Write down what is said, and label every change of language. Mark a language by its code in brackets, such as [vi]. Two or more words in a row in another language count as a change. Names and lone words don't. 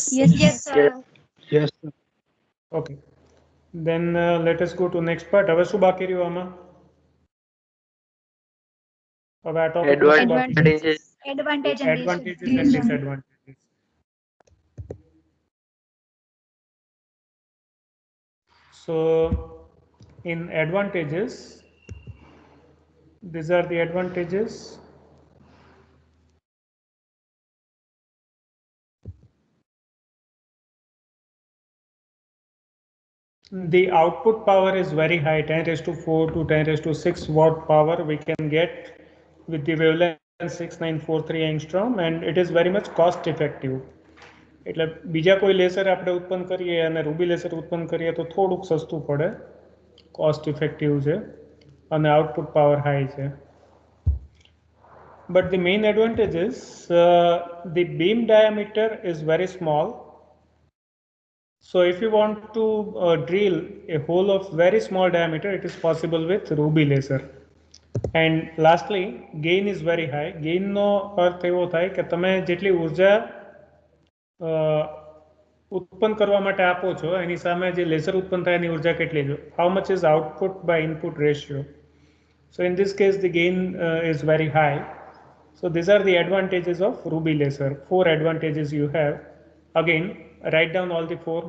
[en] Yes, sir. યસ. Okay. Then let us go to next part. [gu] હવે શું બાકી રહ્યું આમાં? હવે આ ટોપિક [en] Advantages. Advantage and advantages and disadvantages. So in advantages, these are the advantages. The output power is very high, 10 raised to 4 to 10 raised to 6 watt power we can get with the wavelength 6943 angstrom, and it is very much cost effective. [gu] એટલે બીજા કોઈ લેસર આપણે ઉત્પન્ન કરીએ અને રૂબી લેસર ઉત્પન્ન કરીએ તો થોડુંક સસ્તું પડે, [en] cost effective [gu] છે અને [en] output power [gu] હાઈ છે. [en] But the main advantage is the beam diameter is very small. So if you want to drill a hole of very small diameter, it is possible with ruby laser. And lastly, gain is very high. [gu] Gain નો અર્થ એવો થાય કે તમે જેટલી ઉર્જા ઉત્પન્ન કરવા માટે આપો છો એની સામે જે લેસર ઉત્પન્ન થાય એની ઉર્જા કેટલી છે, [en] how much is output by input ratio. So in this case the gain is very high. So these are the advantages of ruby laser. 4 advantages you have. Again, write down all the 4.